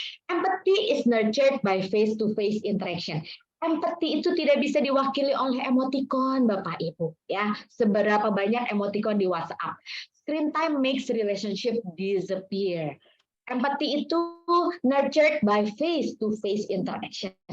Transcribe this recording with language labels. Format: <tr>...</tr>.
<en>Empathy is nurtured by face-to-face interaction.</en> <id>Empati itu tidak bisa diwakili oleh emoticon, Bapak Ibu. Ya, seberapa banyak emoticon di WhatsApp.</id> <en>Screen time makes relationship disappear.</en> <id>Empati itu</id> <en>nurtured by face-to-face interaction.</en>